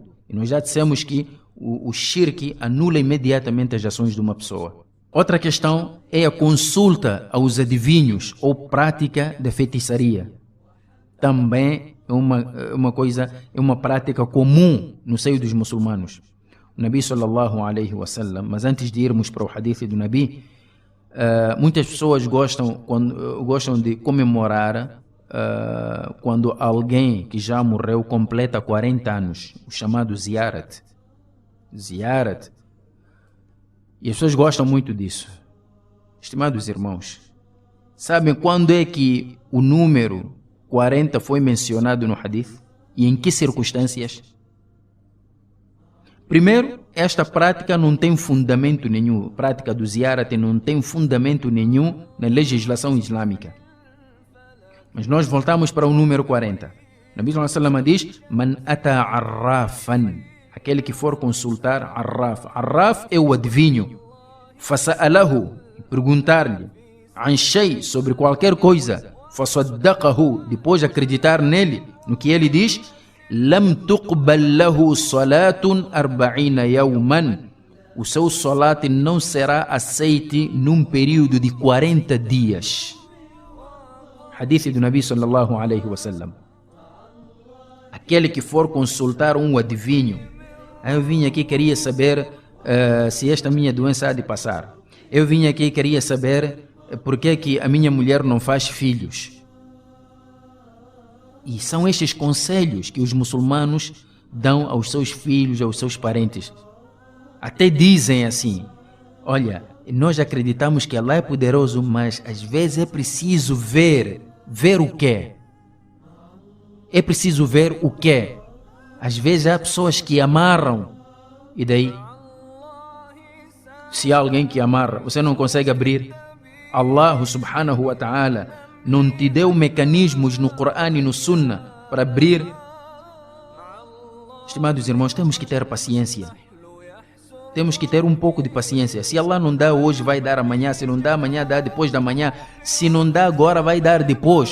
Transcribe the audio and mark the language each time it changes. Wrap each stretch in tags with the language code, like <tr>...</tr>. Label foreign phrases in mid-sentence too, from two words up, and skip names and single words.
<pt>E nós já dissemos que o shirk anula imediatamente as ações de uma pessoa. Outra questão é a consulta aos adivinhos ou prática de feitiçaria. Também é uma prática comum no seio dos muçulmanos.</pt> <ar>O النبي صلى الله عليه وسلم,</ar> <pt>mas antes de irmos para o hadith do Nabi, muitas pessoas gostam de comemorar quando alguém que já morreu completa 40 anos, o chamado ziyarat. E as pessoas gostam muito disso. Estimados irmãos, sabem quando é que o número 40 foi mencionado no hadith? E em que circunstâncias? Primeiro, esta prática não tem fundamento nenhum. A prática do ziyarat não tem fundamento nenhum na legislação islâmica. Mas nós voltamos para o número 40.</pt> <ar>O النبي صلى الله عليه وسلم diz: "من أتى عرافا",</ar> <pt>aquele que for consultar arraf. Arraf é o adivinho. Fasa'alahu, perguntar-lhe</pt> <ar>عن شيء,</ar> <pt>sobre qualquer coisa. Fasaddaqahu, depois acreditar nele, no que ele diz.</pt> <ar>لم تقبل له صلاة 40 يوما,</ar> <pt>o seu salat não será aceite num período de 40 dias.</pt> <ar>حديث do النبي صلى الله عليه وسلم.</ar> <pt>Aquele que for consultar um adivinho, eu vim aqui queria saber se esta minha doença há de passar. Eu vim aqui e queria saber por que a minha mulher não faz filhos. E são estes conselhos que os muçulmanos dão aos seus filhos, aos seus parentes. Até dizem assim: olha, nós acreditamos que Allah é poderoso, mas às vezes é preciso ver o quê? É preciso ver o quê? Às vezes há pessoas que amarram e daí Se há alguém que amarra, você não consegue abrir. Allah</pt> <ar>سبحانه وتعالى</ar> <pt>não te deu mecanismos no Corão e no Sunnah para abrir. Estimados irmãos, temos que ter paciência. Temos que ter um pouco de paciência. Se Allah não dá hoje, vai dar amanhã. Se não dá amanhã, dá depois da manhã. Se não dá agora, vai dar depois.</pt>